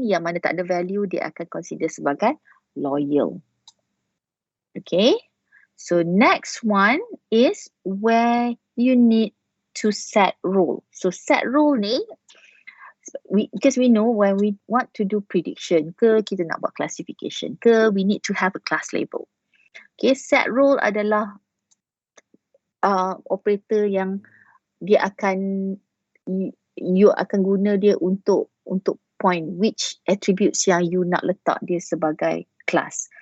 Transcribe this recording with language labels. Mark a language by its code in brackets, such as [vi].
[ms] Yang mana tak ada value, dia akan consider sebagai loyal. [en] Okay? So next one is where you need to set rule. So set rule ni, because we know when we want to do prediction ke, [ms] kita nak buat classification ke, [en] we need to have a class label. [ms] Okay, set rule adalah operator yang dia akan, you akan guna dia untuk point [en] which attributes [ms] yang you nak letak dia sebagai class.